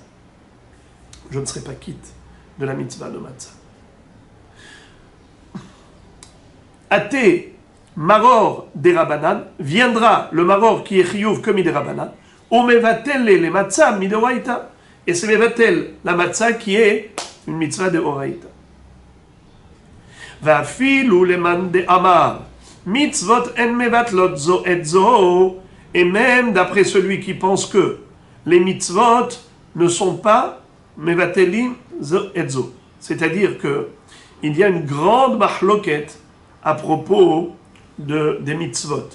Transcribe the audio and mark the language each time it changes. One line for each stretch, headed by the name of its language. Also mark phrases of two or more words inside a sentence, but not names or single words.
French: Je ne serai pas quitte de la mitzvah de matzah.
Hebrew: אתי מרור
French: des rabanan, viendra le maror qui est chiyuv comme des rabanan, ou mevatel les
Hebrew: מצה מדאורייתא,
French: et c'est mevatel la matzah qui est une mitzvah de oraita.
Hebrew: ואפילו למאן דאמר, מצוות אין מבטלות זו את זו,
French: et même d'après celui qui pense que les mitzvot ne sont pas
Hebrew: מבטלים זו את זו.
French: C'est-à-dire que il y a une grande mahloket à propos des mitzvot.